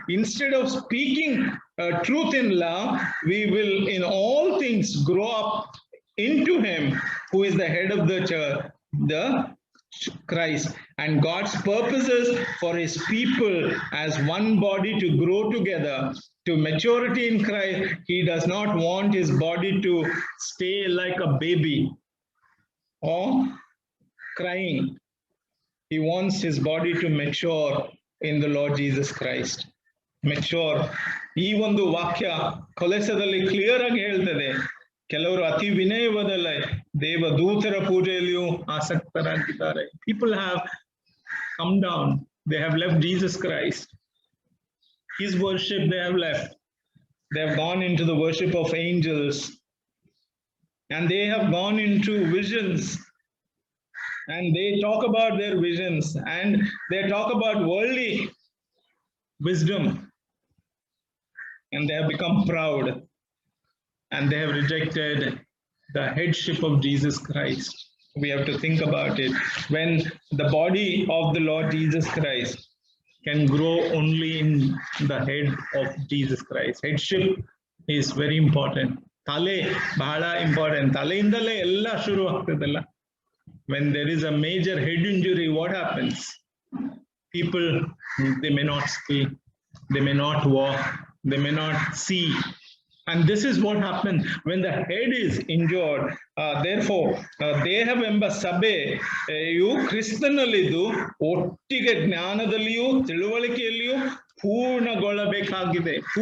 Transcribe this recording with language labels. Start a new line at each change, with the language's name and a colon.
English: Instead of speaking truth in love, we will in all things grow up into him who is the head of the church, the Christ, and God's purposes for his people as one body to grow together to maturity in Christ. He does not want his body to stay like a baby or crying. He wants his body to mature in the Lord Jesus Christ. Mature.
Kannada: ಈ ಒಂದು ವಾಕ್ಯ ಕೊಲೊಸ್ಸೆದಲ್ಲಿ clear ಆಗಿ ಹೇಳ್ತದೆ, ಕೆಲವರು ಅತಿ ವಿನಯವಾದಲ್ಲ ದೇವದೂತರ ಪೂಜೆಯಲ್ಲಿಯೂ ಆಸಕ್ತರಾಗಿದ್ದಾರೆ.
English: People have come down. They have left Jesus Christ. His worship they have left. They have gone into the worship of angels. And they have gone into visions. And they talk about their visions. And they talk about worldly wisdom. And they have become proud. And they have rejected the headship of Jesus Christ. we have to think about it. When the body of the Lord Jesus Christ can grow only in the head of Jesus Christ. Headship is very important.
Kannada: Tale bahala
English: important.
Kannada: Taleindale ella shuru agtadalla.
English: When there is a major head injury, what happens? People, they may not speak, they may not walk, they may not see. And this is what happens when the head is injured.
Kannada: Therefore, ದೇಹವೆಂಬ ಸಭೆಯು ಕ್ರಿಸ್ತನಲ್ಲಿದ್ದು ಒಟ್ಟಿಗೆ ಜ್ಞಾನದಲ್ಲಿಯೂ ತಿಳುವಳಿಕೆಯಲ್ಲಿಯೂ ಪೂರ್ಣಗೊಳ್ಳಬೇಕಾಗಿದೆ.